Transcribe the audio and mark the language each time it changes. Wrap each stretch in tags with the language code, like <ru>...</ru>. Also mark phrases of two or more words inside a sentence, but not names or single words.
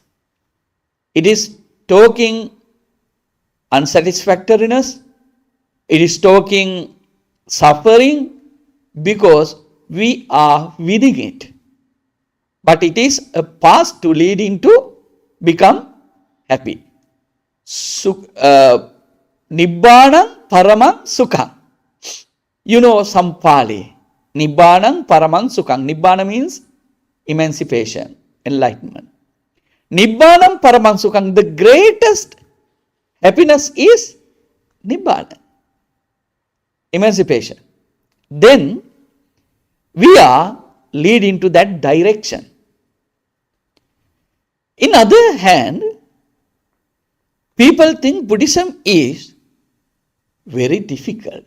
<en>It is talking unsatisfactoriness. It is talking suffering because we are within it. But it is a path to lead into become happy.</en> <pi>Nibbanam paramam sukham.</pi> <en>You know some Pali.</en> <pi>Nibbanam paramam sukham.</pi> <en>Nibbana means emancipation, enlightenment.</en> <pi>Nibbanam paramam sukham.</pi> <en>The greatest happiness is Nibbana, emancipation. Then we are leading to that direction. In other hand, people think Buddhism is very difficult.</en>